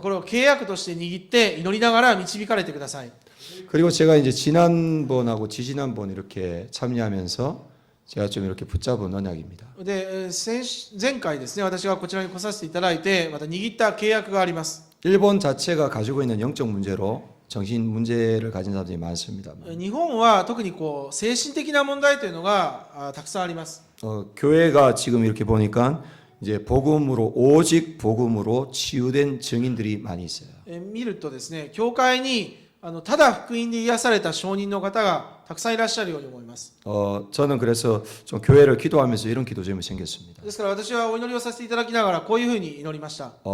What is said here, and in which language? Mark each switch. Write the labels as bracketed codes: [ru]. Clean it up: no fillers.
[ja] これを契約として握って祈りながら導かれてください。 [ko] 그리고 제가 이제 지난번하고 지지난번 이렇게 참여하면서 제가 좀 이렇게 붙잡은 언약입니다. [ja] で、前回ですね、私がこちらに来させていただいて、また握った契約があります。 [ko] 일본 자체가 가지고 있는 영적 문제로 정신 문제를 가진 사람들이 많습니다. [ja] 日本は特にこう精神的な問題というのがたくさんあります。 [ko] 교회가 지금 이렇게 보니까 이제 복음으로 오직 복음으로 치유된 증인들이 많이 있어요. [ja] 見るとですね、教会にただ福音で癒された証人の方がたくさんいらっしゃるように思います。 [ko] 저는 그래서 좀 교회를 기도하면서 이런 기도점이 생겼습니다. [ja] ですから私はお祈りをさせていただきながらこういうふうに祈りました。